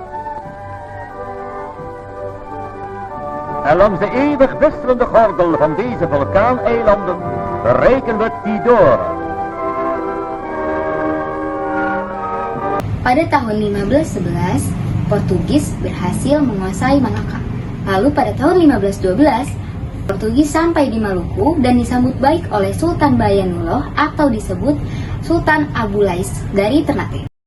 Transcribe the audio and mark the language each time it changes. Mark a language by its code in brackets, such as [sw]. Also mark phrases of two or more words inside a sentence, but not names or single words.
[nl] En langs de eeuwig wisselende gordel van deze vulkaaneilanden bereiken we Tidore. [id] Pada tahun 1511, Portugis berhasil menguasai Malaka. Lalu pada tahun 1512, Portugis sampai di Maluku dan disambut baik oleh Sultan Bayanuloh atau disebut Sultan Abu Lais dari Ternate.